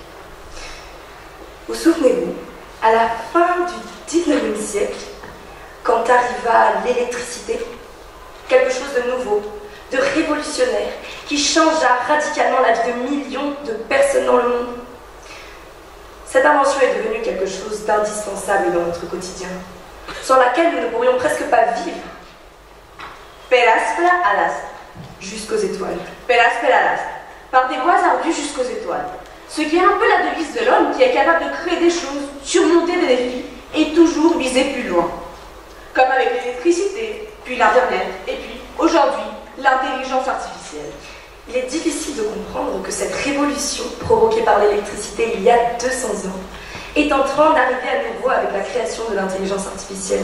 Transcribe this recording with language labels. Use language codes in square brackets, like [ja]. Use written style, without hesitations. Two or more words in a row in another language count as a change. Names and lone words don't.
[fr] Vous souvenez-vous, à la fin du 19e siècle, quand arriva l'électricité, quelque chose de nouveau, de révolutionnaire, qui changea radicalement la vie de millions de personnes dans le monde. Cette invention est devenue quelque chose d'indispensable dans notre quotidien, sans laquelle nous ne pourrions presque pas vivre. [la] Per aspera ad astra. [fr] Jusqu'aux étoiles. [la] Per aspera ad astra. [fr] Par des voies ardues jusqu'aux étoiles. Ce qui est un peu la devise de l'homme qui est capable de créer des choses, surmonter des défis et toujours viser plus loin. Comme avec l'électricité, puis l'Internet, et puis, aujourd'hui, l'intelligence artificielle. Il est difficile de comprendre que cette révolution provoquée par l'électricité il y a 200 ans est en train d'arriver à nouveau avec la création de l'intelligence artificielle.